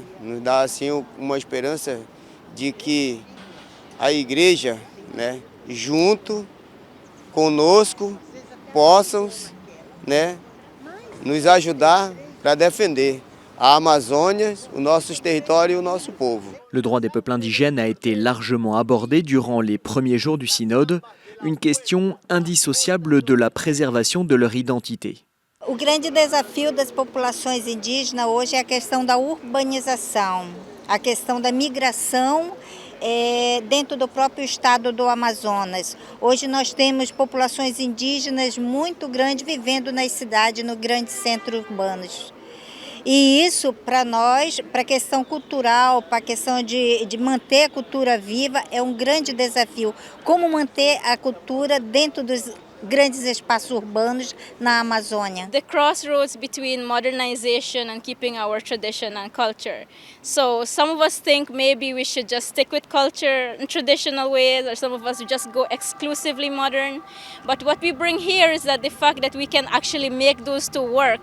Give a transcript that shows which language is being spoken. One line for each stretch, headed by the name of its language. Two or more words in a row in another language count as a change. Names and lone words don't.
Portuguese: Nos dá assim uma esperança de que a igreja, né, junto conosco possam, né, nos ajudar para defender a Amazônia, os nossos territórios e o nosso povo.
French: Le droit des peuples indigènes a été largement abordé durant les premiers jours du synode, une question indissociable de la préservation de leur identité.
Portuguese: O grande desafio das populações indígenas hoje é a questão da urbanização, a questão da migração dentro do próprio estado do Amazonas. Hoje nós temos populações indígenas muito grandes vivendo nas cidades, nos grandes centros urbanos. E isso, para nós, para a questão cultural, para a questão de manter a cultura viva, é um grande desafio. Como manter a cultura dentro dos grandes espaços urbanos na Amazônia.
English: The crossroads between modernization and keeping our tradition and culture. So some of us think maybe we should just stick with culture and traditional ways, or some of us just go exclusively modern. But what we bring here is that the fact that we can actually make those two work.